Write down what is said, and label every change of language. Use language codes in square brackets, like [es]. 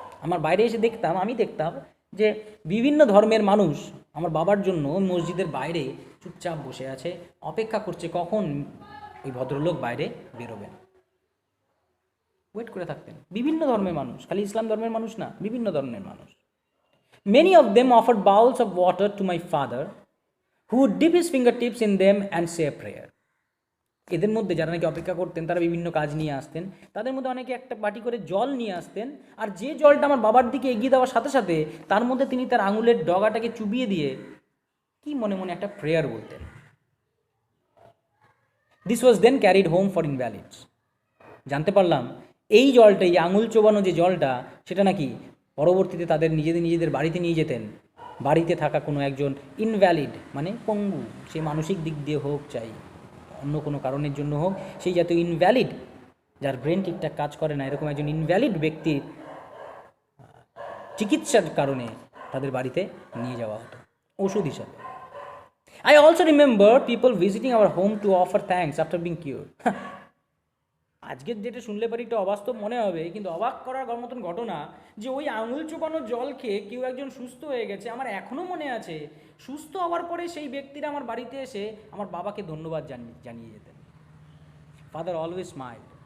[bn] আমার বাইরে এসে আমি দেখতাম যে বিভিন্ন ধর্মের মানুষ আমার বাবার জন্য মসজিদের বাইরে চুপচাপ বসে আছে, অপেক্ষা করছে কখন ওই ভদ্রলোক বাইরে বেরোবেন। ওয়েট করে থাকতেন বিভিন্ন ধর্মের মানুষ, খালি ইসলাম ধর্মের মানুষ না, বিভিন্ন ধর্মের মানুষ। [en] Many of them offered bowls of water to my father, who would dip his fingertips in them and say a prayer. [bn] এদের মধ্যে যারা নাকি অপেক্ষা করতেন, তারা বিভিন্ন কাজ নিয়ে আসতেন, তাদের মধ্যে অনেকে একটা বাটি করে জল নিয়ে আসতেন, আর যে জলটা আমার বাবার দিকে এগিয়ে দেওয়ার সাথে সাথে তার মধ্যে তিনি তার আঙুলের ডগাটাকে চুবিয়ে দিয়ে কি মনে মনে একটা প্রেয়ার বলতেন। [en] This was then carried home for invalids. [bn] জানতে পারলাম এই জলটা, এই আঙুল চোবানো যে জলটা, সেটা নাকি পরবর্তীতে তাদের নিজেদের বাড়িতে নিয়ে যেতেন। বাড়িতে থাকা কোনো একজন ইনভ্যালিড, মানে পঙ্গু, সে মানসিক দিক দিয়ে হোক, চাই অন্য কোনো কারণের জন্য হোক, সেই জাতীয় ইনভ্যালিড, যার ব্রেন ঠিকঠাক কাজ করে না, এরকম একজন ইনভ্যালিড ব্যক্তির চিকিৎসার কারণে তাদের বাড়িতে নিয়ে যাওয়া হতো ওষুধ হিসাবে। [en] I also remember people visiting our home to offer thanks after being cured. [bn] আজকের যেটা শুনলে পারি একটু অবাস্তব মনে হবে, কিন্তু অবাক করার মতন ঘটনা যে ওই আঙুল চুপানো জল খেয়ে কেউ একজন সুস্থ হয়ে গেছে। আমার এখনও মনে আছে, সুস্থ হওয়ার পরে সেই ব্যক্তিরা আমার বাড়িতে এসে আমার বাবাকে ধন্যবাদ জানিয়ে যেতেন। [en] Father always smile.